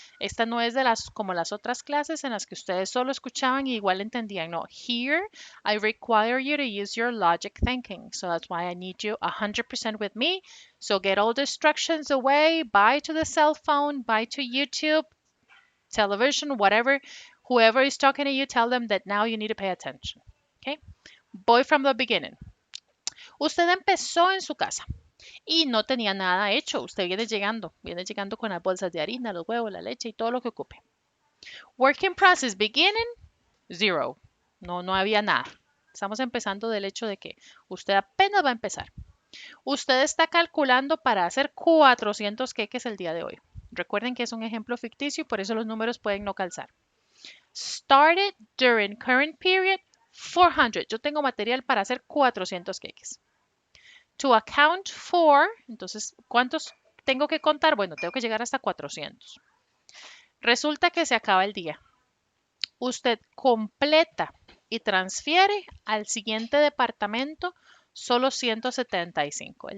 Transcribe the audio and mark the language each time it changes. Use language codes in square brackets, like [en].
[es] Esta no es de las como las otras clases en las que ustedes solo escuchaban y igual entendían. [en] No, here I require you to use your logic thinking. So that's why I need you 100% with me. So get all distractions away. Bye to the cell phone. Bye to YouTube, television, whatever. Whoever is talking to you, tell them that now you need to pay attention. Okay? [es] Voy [en] from the beginning. [es] Usted empezó en su casa y no tenía nada hecho. Usted viene llegando con las bolsas de harina, los huevos, la leche y todo lo que ocupe. [en] Working process beginning, [es] Zero. No, no había nada. Estamos empezando del hecho de que usted apenas va a empezar. Usted está calculando para hacer 400 queques el día de hoy. Recuerden que es un ejemplo ficticio y por eso los números pueden no calzar. [en] Started during current period 400. [es] Yo tengo material para hacer 400 queques. [en] To account for, [es] entonces, ¿cuántos tengo que contar? Bueno, tengo que llegar hasta 400. Resulta que se acaba el día. Usted completa y transfiere al siguiente departamento solo 175.